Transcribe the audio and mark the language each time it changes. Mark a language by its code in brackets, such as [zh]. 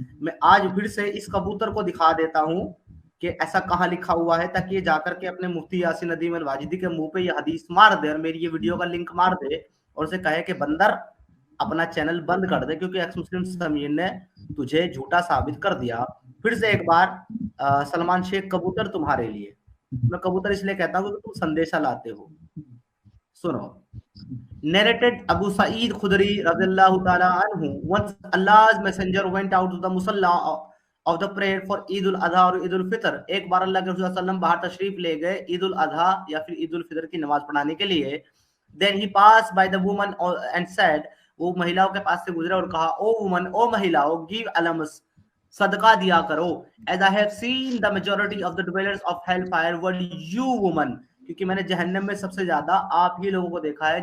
[hi] मैं आज फिर से इस कबूतर को दिखा देता हूँ कि ऐसा कहाँ लिखा हुआ है, ताकि ये जाकर के अपने मुफ्ती यासिर नदीम अल वाजिदी के मुंह पे ये हदीस मार दे और मेरी ये वीडियो का लिंक मार दे और उसे कहे कि बंदर अपना चैनल बंद कर दे, क्योंकि एक्स मुस्लिम समीर ने तुझे झूठा साबित कर दिया। फिर से एक बार सलमान शेख कबूतर तुम्हारे लिए, मैं कबूतर इसलिए कहता हूँ क्योंकि तुम संदेशा लाते हो। [en] सुनो, narrated Abu Sa'id Khudri radhiyallahu ta'ala anhu, once Allah's messenger went out to the musalla of the prayer for Eid al-Adha और ईद उल फितर। [hi] एक बार अल्लाह के रसूल सल्लल्लाहु अलैहि वसल्लम बाहर तशरीफ ले गए ईद उल अधा या फिर ईद उल फितर की नमाज पढ़ाने के लिए। [en] Then he passed by the woman and said, [hi] वो महिलाओं के पास से गुजरा और कहा, [en] O woman, [hi] ओ महिलाओं, [en] give alms, [hi] सदका दिया करो, [en] as I have seen the majority of the dwellers of hell fire were you woman, [hi] क्योंकि मैंने जहन्नम में सबसे ज्यादा आप ही लोगों को देखा है।